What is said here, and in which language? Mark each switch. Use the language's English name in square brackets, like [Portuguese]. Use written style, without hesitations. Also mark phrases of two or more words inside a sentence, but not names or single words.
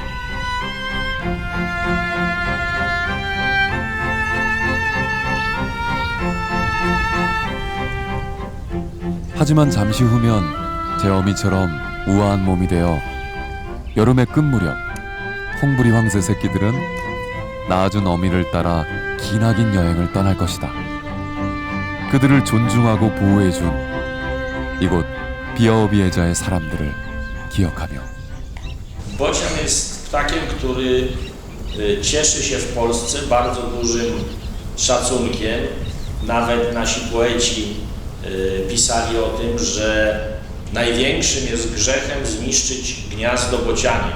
[Korean] 하지만 잠시 후면 제 어미처럼 우아한 몸이 되어 여름의 끝무렵 홍부리 황새 새끼들은 낳아준 어미를 따라 기나긴 여행을 떠날 것이다. 그들을 존중하고 보호해준 이곳 비아오비에자의 사람들을 기억하며. [Polish] Bocian jest ptakiem, który cieszy się w Polsce bardzo dużym szacunkiem. Nawet nasi poeci pisali o tym, że największym jest grzechem zniszczyć gniazdo bocianie.